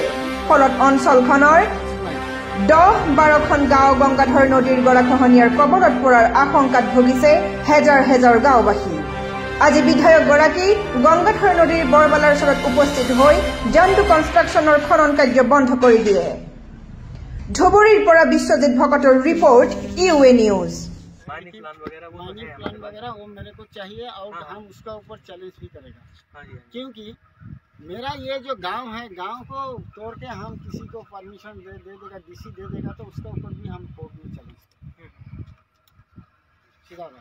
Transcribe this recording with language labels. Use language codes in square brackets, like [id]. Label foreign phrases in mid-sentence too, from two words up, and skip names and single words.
[as] ফলত অঞ্চলখনৰ 10-12খন গাঁও গংগাধৰ নদীৰ গৰাখহনীয়াৰ কবলত পৰাৰ আশংকাত ভুগিছে হেজাৰ হেজাৰ গাঁওবাসী। আজি বিধায়কগৰাকী গংগাধৰ নদীৰ বৰবালাৰচৰত উপস্থিত হৈ জান্দু কনষ্ট্ৰাকশ্যনৰ খনন কাৰ্য বন্ধ কৰি দিয়ে। ধুবুৰীৰ পৰা বিশ্বজিৎ ভকতৰ ৰিপৰ্ট ইউএ নিউজ। [en] mining plan [hi] वगैरह वो मेरे को चाहिए और हम उसका ऊपर चैलेंज भी करेगा, क्योंकि मेरा ये जो गांव है, गांव को तोड़ के हम किसी को परमिशन दे देगा, डीसी दे देगा, तो उसका ऊपर भी हम कोर्ट में चैलेंज सीधा बात।